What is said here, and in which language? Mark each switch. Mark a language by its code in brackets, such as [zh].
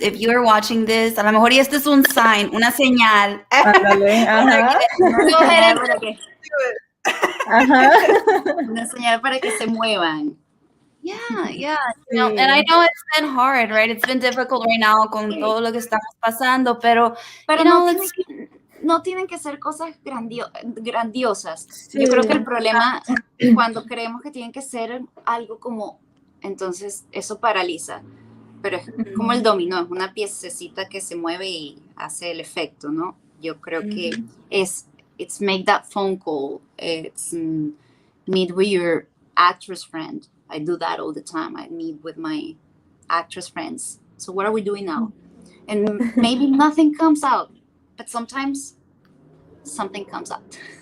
[es] If you are watching this, a lo mejor este es un sign, una señal. Ándale, ajá. [en] Go ahead and do it. [es] Una señal para que se muevan. [en] Yeah. And I know it's been hard, right? [es] It's been difficult right now con todo lo que estamos pasando, pero no tienen que ser cosas grandiosas. Sí. Yo creo que el problema cuando creemos que tienen que ser algo como, entonces eso paraliza. Pero es como el dominó, es una piececita que se mueve y hace el efecto, ¿no? [en] Yo creo que it's make that phone call. It's meet with your actress friend. I do that all the time. I meet with my actress friends. So what are we doing now? And maybe nothing comes out, but sometimes something comes out.